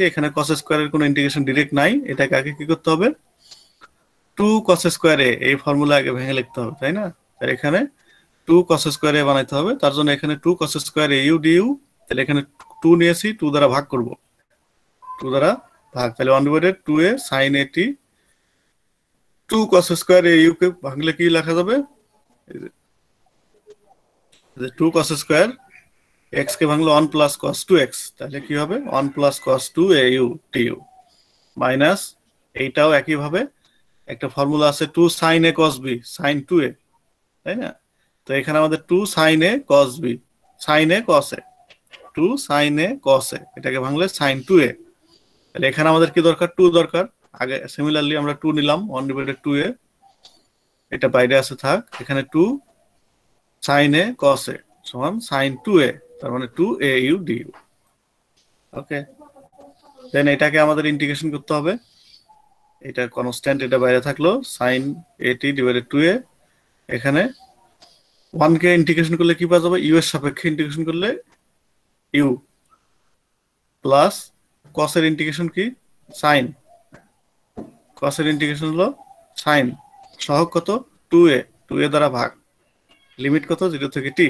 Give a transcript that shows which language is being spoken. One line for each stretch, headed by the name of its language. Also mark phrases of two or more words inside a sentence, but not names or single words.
Bangla: এখানে cos স্কয়ারের কোনো ইন্টিগ্রেশন ডাইরেক্ট নাই, এটাকে আগে কি করতে হবে, 2 cos স্কয়ার a, এই ফর্মুলা আগে ভেঙে লিখতে হবে, তাই না? তাহলে এখানে 2 cos স্কয়ার a বানাইতে হবে, তার জন্য এখানে 2 cos স্কয়ার au du। তাহলে এখানে 2 নিয়েছি, 2 দ্বারা ভাগ করব, 2 দ্বারা ভাগ, তাহলে 1/2a sin at 2 cos স্কয়ার au কে ভাঙলে কি লেখা যাবে, এই যে 2 cos স্কয়ার x কে ভাঙলে 1 plus cos 2x, তাহলে কি হবে 1 plus cos 2 au du মাইনাস এইটাও একই ভাবে একটা ফর্মুলা আছে 2 sin a cos b sin 2a, তাই না? তো এখানে আমাদের 2 sin a cos b sin a cos a 2 sin a cos a, এটাকে ভাঙলে sin 2a। তাহলে এখানে আমাদের কি দরকার, 2 দরকার। আগে সিমিলারলি আমরা 2 নিলাম, 1/2a, এটা বাইরে আছে থাক। এখানে 2 sin a cos a সমান sin 2a, তার মানে 2au du।
English: okay, then
Bangla: এটাকে আমাদের ইন্টিগ্রেশন করতে হবে, এটা কনস্ট্যান্ট, এটা বাইরে থাকলো sin at ডিভাইডেড 2a। এখানে 1 কে ইন্টিগ্রেশন করলে কি পাওয়া যাবে, u এর সাপেক্ষে ইন্টিগ্রেশন করলে u প্লাস cos এর ইন্টিগ্রেশন কি sin, cos এর ইন্টিগ্রেশন হলো sin, সহগ কত 2a, 2a দ্বারা ভাগ, লিমিট কত 0 থেকে t।